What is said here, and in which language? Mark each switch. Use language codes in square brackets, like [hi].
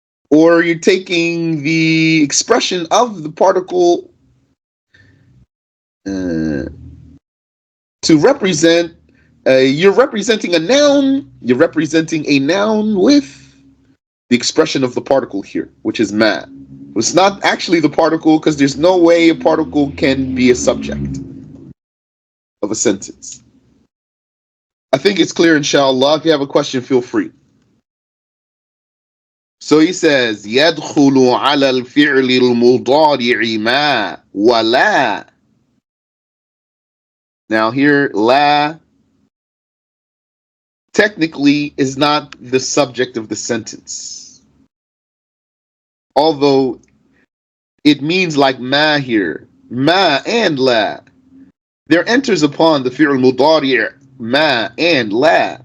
[en] Or you're taking the expression of the particle to represent, you're representing a noun, you're representing a noun with the expression of the particle here, which is ma. It's not actually the particle because there's no way a particle can be a subject of a sentence. I think it's clear, inshallah. If you have a question, feel free. [ar] So he says, يدخل على الفعل المضارع ما ولا. [en] Now here, la technically is not the subject of the sentence. Although it means like ma here. Ma and la. There enters upon the fi'l mudari' ma and la.